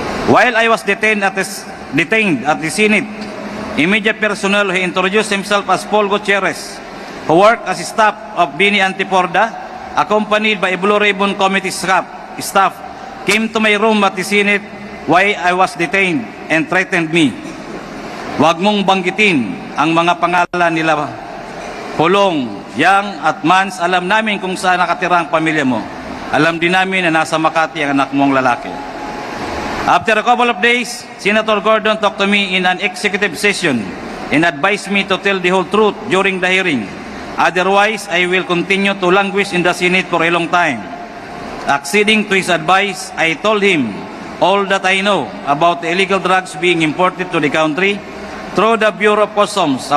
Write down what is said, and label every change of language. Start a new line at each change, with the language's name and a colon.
English: While I was detained at the Senate, immediate personnel who introduced himself as Paul Gutierrez, who worked as staff of Bini Antiporda, accompanied by a Blue Ribbon Committee staff, came to my room at the Senate while I was detained and threatened me.
Filipino: Huwag mong banggitin ang mga pangalan nila. Pulong, Yang at Mans, alam namin kung saan nakatira ang pamilya mo. Alam din namin na nasa Makati ang anak mong lalaki.
English: After a couple of days, Senator Gordon talked to me in an executive session and advised me to tell the whole truth during the hearing. Otherwise, I will continue to languish in the Senate for a long time. Acceding to his advice, I told him all that I know about the illegal drugs being imported to the country through the Bureau of Customs.